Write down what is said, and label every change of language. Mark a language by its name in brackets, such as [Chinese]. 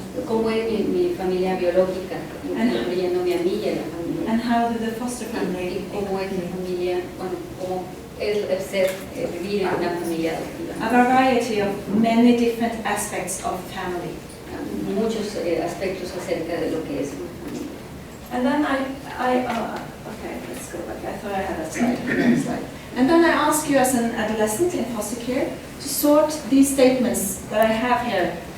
[Spanish] ¿Cómo es mi familia biológica, incluyéndome a mí y a la familia? [English] And how do the foster family? [Spanish] ¿Cómo es la familia? Bueno, cómo es el ser vivir en una familia adoptiva. [English] A variety of many different aspects of family. [Spanish] Muchos aspectos acerca de lo que es una familia. [English] And then okay, let's go back. I thought I had a slide. And then I ask you as an adolescent in foster care to sort these statements that I have here.